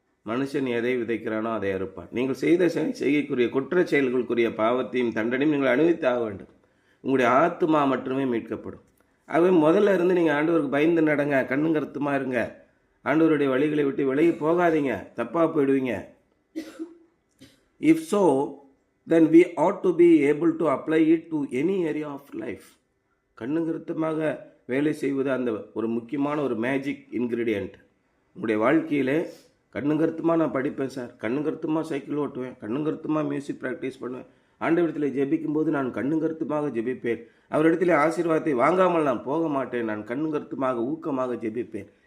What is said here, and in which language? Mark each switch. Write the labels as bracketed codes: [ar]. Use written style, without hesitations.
[ta] மனுஷன் எதை விதைக்கிறானோ அதை அறுப்பான். நீங்கள் செய்யக்கூடிய குற்ற செயல்களுக்குரிய பாவத்தையும் தண்டனையும் நீங்கள் அனுபவித்து ஆக வேண்டும். உங்களுடைய ஆத்துமா மட்டுமே மீட்கப்படும். ஆகவே முதல்ல இருந்து நீங்கள் ஆண்டவருக்கு பயந்து நடங்க, கண்ணும் கருத்துமா இருங்க. ஆண்டவருடைய வழிகளை விட்டு விலகி போகாதீங்க, தப்பாக போயிடுவீங்க. [en] If so, then we ought to be able to apply it to any area of life. [ta] கண்ணும் கருத்துமாக வேலை செய்வது அந்த ஒரு முக்கியமான ஒரு மேஜிக் இன்க்ரீடியண்ட். உங்களுடைய வாழ்க்கையிலே கண்ணும் கருத்துமாக நான் படிப்பேன் சார், கண்ணும் கருத்துமாக சைக்கிள் ஓட்டுவேன், கண்ணும் கருத்துமாக மியூசிக் ப்ராக்டிஸ் பண்ணுவேன், ஆண்டவரிடத்தில் ஜெபிக்கும் போது நான் கண்ணும் கருத்துமாக ஜெபிப்பேன், அவரிடத்தில் ஆசீர்வாதத்தை வாங்காமல் நான் போக மாட்டேன், நான் கண்ணும் கருத்துமாக ஊக்கமாக ஜெபிப்பேன்.